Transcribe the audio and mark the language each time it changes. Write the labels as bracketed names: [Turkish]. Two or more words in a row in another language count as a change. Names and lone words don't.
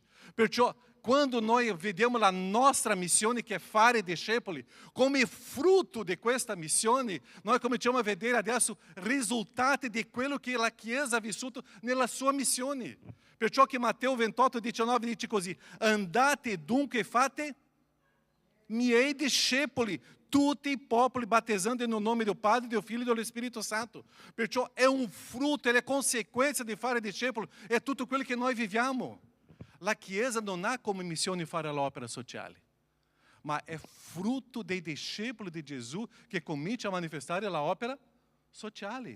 [Italian] Perciò, quando noi vediamo la nostra missione, che è fare discepoli, come frutto di questa missione, noi cominciamo a vedere adesso risultati di quello che la Chiesa ha vissuto nella sua missione. Perciò che Matteo 28:19 dice così: andate dunque e fate miei discepoli, tutti i popoli, battezzando [Portuguese] no nome do Padre, do Filho e do [Italian] Spirito Santo. Perciò è un frutto, è conseguenza di fare discepolo, è tutto quello che noi viviamo. La Chiesa non ha come missione fare l'opera sociale, ma è frutto dei discepoli di Gesù che comincia a manifestare l'opera sociale.